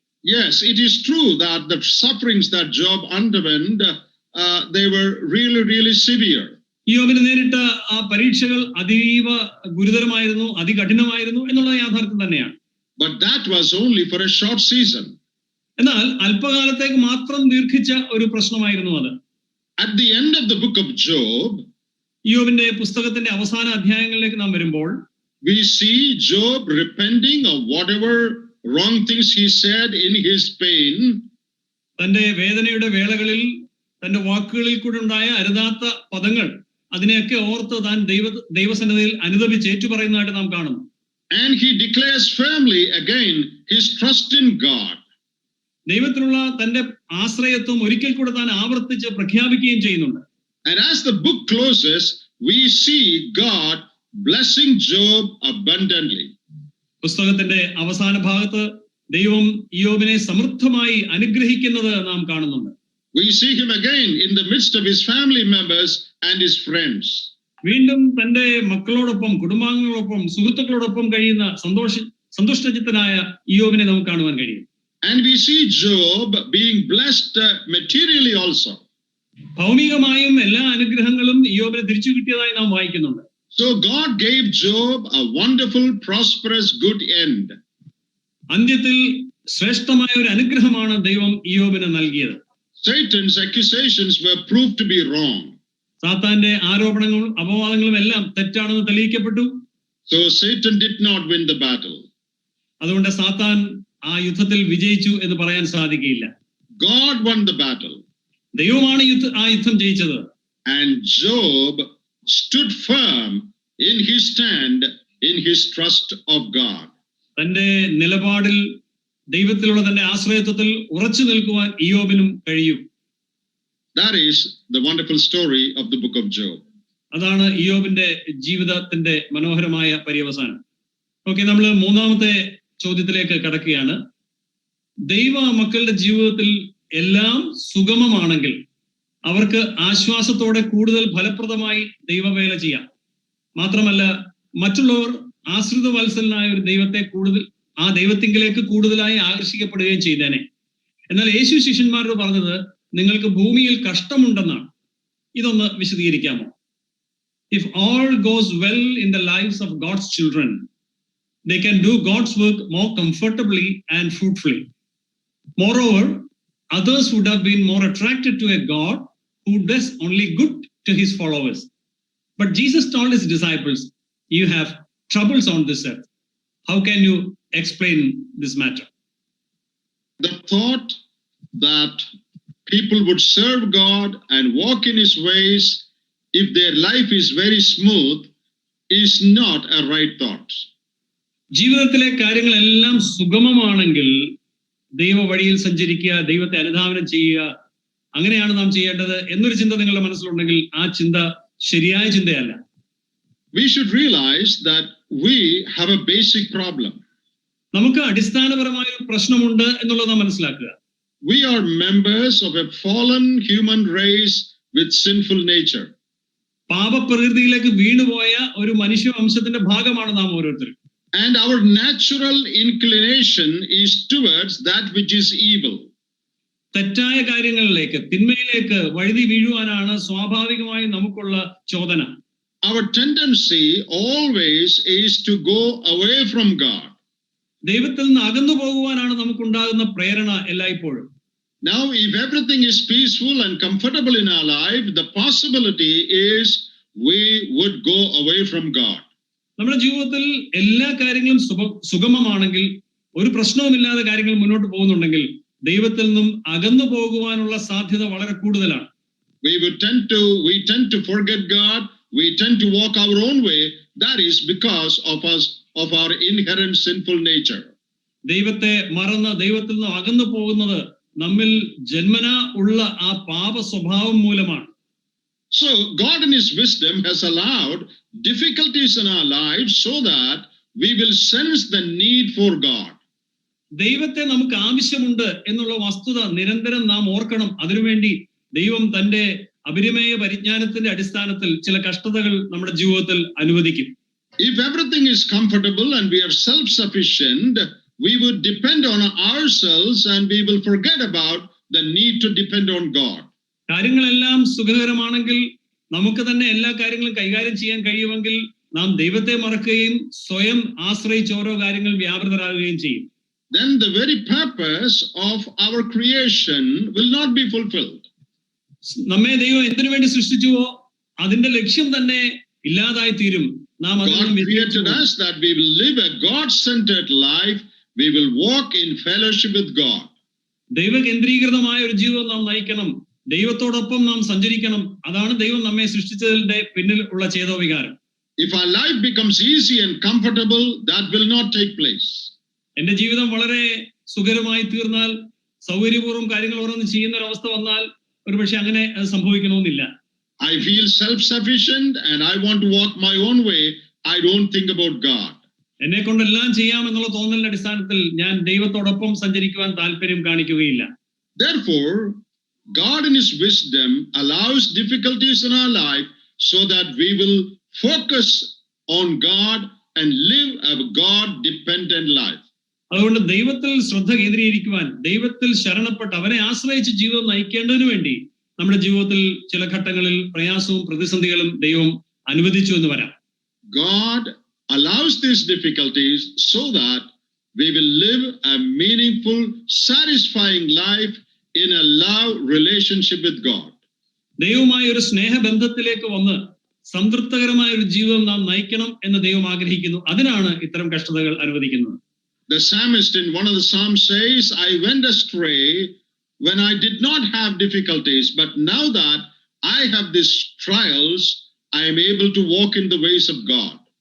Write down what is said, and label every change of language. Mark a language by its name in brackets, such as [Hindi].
[English] Yes, it is true that the sufferings that Job underwent, they were really, really severe. [Malayalam] ഇയ്യോബിന് നേരിട്ട ആ പരീക്ഷകൾ അതീവ ഗുരുതരമായിരുന്നു, അതികഠിനമായിരുന്നു എന്നുള്ള യാഥാർത്ഥ്യം തന്നെയാണ്. [English] But that was only for a short season. [Malayalam] എന്നാൽ അല്പകാലത്തേക്ക് മാത്രം ദീർഘിച്ച ഒരു പ്രശ്നമായിരുന്നു അത്. [English] At the end of the book of Job, [Malayalam] ഇയ്യോബിന്റെ പുസ്തകത്തിന്റെ അവസാന അധ്യായങ്ങളിലേക്ക് നാം വരുമ്പോൾ [English] we see Job repenting of whatever wrong things he said in his pain. [Malayalam] തന്റെ വേദനയുടെ വേളകളിൽ തന്റെ വാക്കുകളിൽ കൂടെ ഉണ്ടായ അരുതാത്ത പദങ്ങൾ അതിനെയൊക്കെ ഓർത്ത് താൻ ദൈവസന്നിധിയിൽ അനുതപിച്ച് ഏറ്റുപറയുന്നതായിട്ട് നാം കാണുന്നു. [English] And he declares firmly again his trust in God. [Malayalam] ദൈവത്തിലുള്ള തന്റെ ആശ്രയത്വം ഒരിക്കൽ കൂടെ താൻ ആവർത്തിച്ച് പ്രഖ്യാപിക്കുകയും ചെയ്യുന്നുണ്ട്. [English] And as the book closes, we see God blessing Job abundantly. [Malayalam] പുസ്തകത്തിന്റെ അവസാന ഭാഗത്ത് ദൈവം ഇയ്യോബിനെ സമൃദ്ധമായി അനുഗ്രഹിക്കുന്നത് നാം കാണുന്നുണ്ട്. [English] We see him again in the midst of his family members and his friends. [Malayalam] വീണ്ടും തന്റെ മക്കളോടൊപ്പം, കുടുംബാംഗങ്ങളോടൊപ്പം, സുഹൃത്തുക്കളോടൊപ്പം കഴിയുന്ന സന്തുഷ്ടചിത്തനായ ഇയ്യോബിനെ നമുക്ക് കാണുവാൻ കഴിയും. [English] And we see Job being blessed materially also. [Malayalam] ഭൗമികമായും എല്ലാ അനുഗ്രഹങ്ങളും ഇയ്യോബിനെ തിരിച്ചു കിട്ടിയതായി നാം വായിക്കുന്നുണ്ട്. [English] So God gave Job a wonderful, prosperous, good end. [Malayalam] അന്ത്യത്തിൽ ശ്രേഷ്ഠമായ ഒരു അനുഗ്രഹമാണ് ദൈവം ഇയ്യോബിന് നൽകിയത്. [English] Satan's accusations were proved to be wrong. [Malayalam] സാത്താന്റെ ആരോപണങ്ങളും അപവാദങ്ങളും എല്ലാം തെറ്റാണെന്ന് തെളിയിക്കപ്പെട്ടു. [English] So Satan did not win the battle. [Malayalam] അതുകൊണ്ട് സാത്താൻ ആ യുദ്ധത്തിൽ വിജയിച്ചു എന്ന് പറയാൻ സാധിക്കില്ല. [English] God won the battle. [Malayalam] ദൈവമാണ് ആ യുദ്ധം ജയിച്ചത്. [English] And Job stood firm in his stand, in his trust of God. [Malayalam] തന്റെ നിലപാടിൽ, ദൈവത്തിലുള്ള തന്റെ ആശ്രയത്വത്തിൽ ഉറച്ചു നിൽക്കുവാൻ ഇയ്യോബിനും കഴിയും. [English] That is the wonderful story of the book of Job. [Malayalam] അതാണ് ഇയ്യോബിന്റെ ജീവിതത്തിന്റെ മനോഹരമായ പര്യവസാനം. ഓക്കെ, നമ്മൾ മൂന്നാമത്തെ ചോദ്യത്തിലേക്ക് കടക്കുകയാണ്. ദൈവ മക്കളുടെ ജീവിതത്തിൽ എല്ലാം സുഗമമാണെങ്കിൽ അവർക്ക് ആശ്വാസത്തോടെ കൂടുതൽ ഫലപ്രദമായി ദൈവവേല ചെയ്യാം. മാത്രമല്ല, മറ്റുള്ളവർ ആശ്രിത വത്സലനായ ഒരു ആ ദൈവത്തിങ്കിലേക്ക് കൂടുതലായി ആകർഷിക്കപ്പെടുകയും ചെയ്തേനെ. എന്നാൽ യേശു ശിഷ്യന്മാരോട് പറഞ്ഞത് നിങ്ങൾക്ക് ഭൂമിയിൽ കഷ്ടമുണ്ടെന്നാണ്. ഇതൊന്ന് വിശദീകരിക്കാമോ? [English] If all goes well in the lives of God's children, they can do God's work more comfortably and fruitfully. Moreover, others would have been more attracted to a God who does only good to his followers. But Jesus told his disciples, you have troubles on this earth. How can you explain this matter? The thought that people would serve God and walk in his ways if their life is very smooth is not a right thought. [Malayalam] ജീവിതത്തിലെ കാര്യങ്ങളെല്ലാം സുഗമമാണെങ്കിൽ ദൈവ വഴിയിൽ സഞ്ചരിക്കുക, ദൈവത്തെ അനുധാവനം ചെയ്യുക, അങ്ങനെയാണ് നാം ചെയ്യേണ്ടത് എന്നൊരു ചിന്ത നിങ്ങളുടെ മനസ്സിലുണ്ടെങ്കിൽ ആ ചിന്ത ശരിയായ ചിന്തയല്ല. [English] We should realize that we have a basic problem. [Malayalam] നമുക്ക് അടിസ്ഥാനപരമായ ഒരു പ്രശ്നമുണ്ട് എന്നുള്ളത് നാം മനസ്സിലാക്കുക. [English] We are members of a fallen human race with sinful nature. [Malayalam] പാപപ്രകൃതിയിലേക്ക് വീണുപോയ ഒരു മനുഷ്യവംശത്തിന്റെ ഭാഗമാണ് നാം ഓരോരുത്തരും. [English] And our natural inclination is towards that which is evil. [Malayalam] തെറ്റായ കാര്യങ്ങളിലേക്ക്, തിന്മയിലേക്ക് വഴുതി വീഴുവാനാണ് സ്വാഭാവികമായി നമുക്കുള്ള ചോദന. [English] Our tendency always is to go away from God. [Malayalam] ദൈവത്തിൽ നിന്ന് അകന്നു പോകുവാനാണ് നമുക്കുണ്ടാകുന്ന പ്രേരണ എല്ലായ്പ്പോഴും. [English] Now, if everything is peaceful and comfortable in our life, the possibility is we would go away from God. [Malayalam] നമ്മുടെ ജീവിതത്തിൽ എല്ലാ കാര്യങ്ങളും സുഗമമാണെങ്കിൽ, ഒരു പ്രശ്നവുമില്ലാതെ കാര്യങ്ങൾ മുന്നോട്ട് പോകുന്നുണ്ടെങ്കിൽ ദൈവത്തിൽ നിന്നും അകന്നു പോകുവാനുള്ള സാധ്യത വളരെ കൂടുതലാണ്. [English] We tend to forget God. We tend to walk our own way. That is because of our inherent sinful nature. [Malayalam] ദൈവത്തെ മറന്ന് ദൈവത്തിൽ നിന്ന് അകന്നു പോകുന്നത് നമ്മിൽ ജന്മനാ ഉള്ള ആ പാപ സ്വഭാവം മൂലമാണ്. [English] So God in his wisdom has allowed difficulties in our lives so that we will sense the need for God. [Malayalam] ദൈവത്തെ നമുക്ക് ആവശ്യമുണ്ട് എന്നുള്ള വസ്തുത നിരന്തരം നാം ഓർക്കണം. അതിനുവേണ്ടി ദൈവം തന്റെ അപരിമേയ പരിജ്ഞാനത്തിന്റെ അടിസ്ഥാനത്തിൽ ചില കഷ്ടതകൾ നമ്മുടെ ജീവിതത്തിൽ അനുവദിക്കും. [English] If everything is comfortable and we are self-sufficient, we would depend on ourselves and we will forget about the need to depend on God. [Malayalam] കാര്യങ്ങളെല്ലാം സുഖകരമാണെങ്കിൽ, നമുക്ക് തന്നെ എല്ലാ കാര്യങ്ങളും കൈകാര്യം ചെയ്യാൻ കഴിയുമെങ്കിൽ നാം ദൈവത്തെ മറക്കുകയും സ്വയം ആശ്രയിച്ച് ഓരോ കാര്യങ്ങൾ വ്യാപൃതരാകുകയും ചെയ്യും. [English] Then the very purpose of our creation will not be fulfilled. [Malayalam] നമ്മെ ദൈവം എന്തിനു വേണ്ടി സൃഷ്ടിച്ചുവോ അതിന്റെ ലക്ഷ്യം തന്നെ ഇല്ലാതായി തീരും. നാം [English] God created us that we will live a God-centered life. We will walk in fellowship with God. [Malayalam] ദൈവകേന്ദ്രീകൃതമായ ഒരു ജീവിതം നാം നയിക്കണം. ദൈവത്തോടൊപ്പം നാം സഞ്ചരിക്കണം. അതാണ് ദൈവം നമ്മെ സൃഷ്ടിച്ചതിന്റെ പിന്നിൽ ഉള്ള ചേതോവികാരം. [English] If our life becomes easy and comfortable, that will not take place. [Malayalam] എന്റെ ജീവിതം വളരെ സുഖകരമായി തീർന്നാൽ, സൗകര്യപൂർവ്വം കാര്യങ്ങൾ ഓരോന്ന് ചെയ്യുന്ന ഒരു അവസ്ഥ വന്നാൽ ഒരുപക്ഷെ അങ്ങനെ സംഭവിക്കണമെന്നില്ല. [English] I feel self-sufficient and I want to walk my own way. I don't think about God. [Malayalam] എന്നെ കൊണ്ടെല്ലാം ചെയ്യാം എന്നുള്ള തോന്നലിന്റെ അടിസ്ഥാനത്തിൽ ഞാൻ ദൈവത്തോടൊപ്പം സഞ്ചരിക്കുവാൻ താല്പര്യം കാണിക്കുകയില്ല. [English] Therefore, God in his wisdom allows difficulties in our life so that we will focus on God and live a God-dependent life. [Malayalam] അതുകൊണ്ട് ദൈവത്തിൽ ശ്രദ്ധ കേന്ദ്രീകരിക്കുവാൻ, ദൈവത്തിൽ ശരണപ്പെട്ട് അവനെ ആശ്രയിച്ച് ജീവിതം നയിക്കേണ്ടതിനു വേണ്ടി നമ്മുടെ ജീവിതത്തിൽ ചില ഘട്ടങ്ങളിൽ പ്രയാസവും പ്രതിസന്ധികളും ദൈവം അനുവദിച്ചു എന്ന് വരാം. [English] God allows these difficulties so that we will live a meaningful, satisfying life in a love relationship with God. [Malayalam] ദൈവവുമായി ഒരു സ്നേഹബന്ധത്തിലേക്ക് വന്ന് സംതൃപ്തകരമായ ഒരു ജീവിതം നാം നയിക്കണം എന്ന് ദൈവം ആഗ്രഹിക്കുന്നു. അതിനാണ് ഇത്തരം കഷ്ടതകൾ അനുവദിക്കുന്നത്. [English] The psalmist in one of the psalms says, I went astray when I did not have difficulties, but now that I have these trials, I am able to walk in the ways of God.